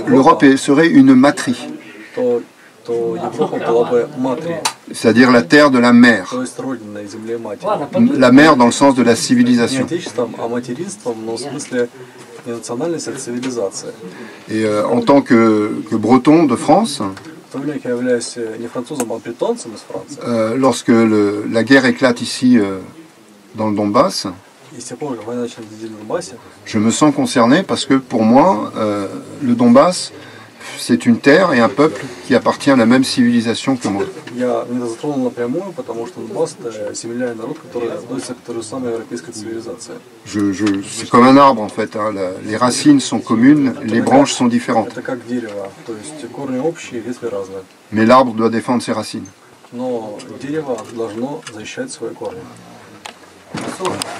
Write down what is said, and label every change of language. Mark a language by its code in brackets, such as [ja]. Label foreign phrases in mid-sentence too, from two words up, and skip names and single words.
[fr] l'Europe serait une matrie, [ru] то Европа была бы матрией, [fr] c'est-à-dire la terre de la mer. [ru] то есть родиной землей матери. [fr] La mer dans le sens de la [ru] Не [fr] civilisation. [ru] отечеством, а материнством, но в смысле не национальность, а цивилизация. [fr] Et en tant que breton de France, [ru] В то время как я являюсь не французом, а бретонцем из Франции. [fr] Lorsque la guerre éclate ici dans le Donbass, [ru] И с тех пор, как война началась в Донбассе, [fr] je me sens concerné parce que pour moi, le Donbass, c'est une terre et un peuple qui appartient à la même civilisation que moi. [ru] меня это затронуло напрямую, потому что Донбасс — это семейный народ, который относится к той же самой европейской цивилизации. [fr] C'est comme un arbre en fait, hein. Les racines sont communes, les branches sont différentes. [ru] Это как дерево, то есть корни общие, ветви разные. [fr] Mais l'arbre doit défendre ses racines. [ru] Но дерево должно защищать свои корни.